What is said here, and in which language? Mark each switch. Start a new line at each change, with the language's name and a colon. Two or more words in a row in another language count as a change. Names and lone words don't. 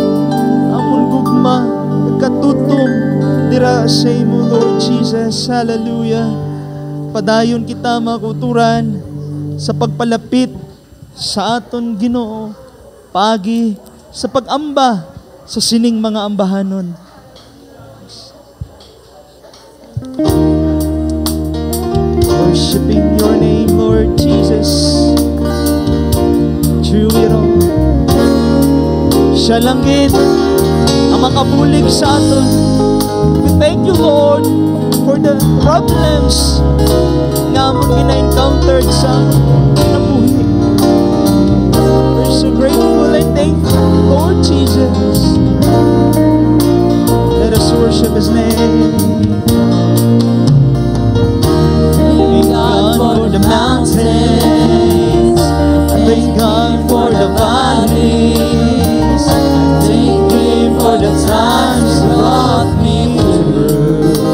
Hiligaynon: Amon gugma matutom dira sa imo, Lord Jesus. Hallelujah. Padayon kita makuturan sa pagpalapit sa aton Ginoo, pagi sa pag-amba sa sining mga ambahanon.
English: Worshiping your name, Lord Jesus. Through it all,
Hiligaynon: siya langgit ang makabulig sa aton.
English: We thank you, Lord, for the problems
Hiligaynon: nga mo gina-encountered sa nabuhi.
English: We're so grateful and thankful, Lord Jesus. Let us worship His name. Thank God for the mountains, thank God for the valleys, thank Him for the times He brought me through.